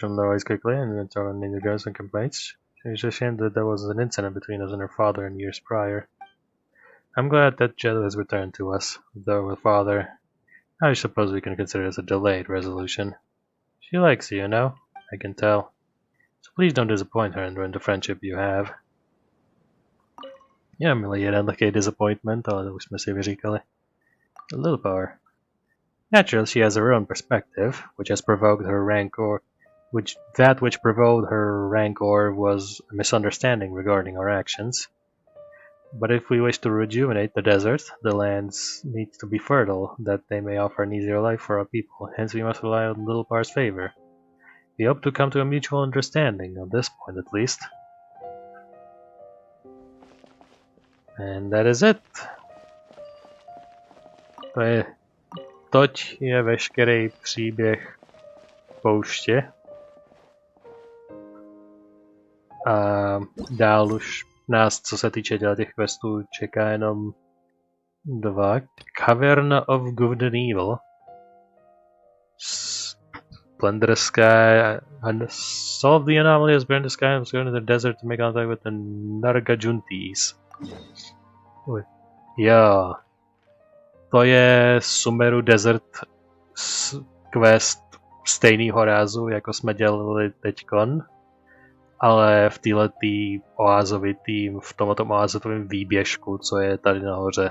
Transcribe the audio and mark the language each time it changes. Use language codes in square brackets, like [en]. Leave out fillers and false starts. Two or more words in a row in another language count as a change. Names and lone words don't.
[en] She'll know quickly and tell any regrets and complaints. It's a shame that there was an incident between us and her father in years prior. I'm glad that Jeht has returned to us, though with father, I suppose we can consider this a delayed resolution. She likes you, you know? I can tell. So please don't disappoint her and ruin the friendship you have. Yeah, [cs] milý jeden takový disappointment, ale to už jsme si vyříkali. [en] A little power. Naturally, she has her own perspective, which has provoked her rancor. Which provoked her rancor was a misunderstanding regarding our actions. But if we wish to rejuvenate the desert, the lands need to be fertile, that they may offer an easier life for our people. Hence, we must rely on Little Par's favor. We hope to come to a mutual understanding, on this point at least. And that is it. [cs] Toť je veškerý příběh pouště. A dál už nás, co se týče těch questů, čeká jenom 2. [en] Cavern of Good and Evil. Splendor Sky and solve the anomaly as Splendor Sky and go into the desert to make contact with the Nargajuntis. [cs] Jo. To je Sumeru Desert quest stejnýho rázu, jako jsme dělali teďkon. Ale v této oázový tým, v tomto oázovém výběžku, co je tady nahoře.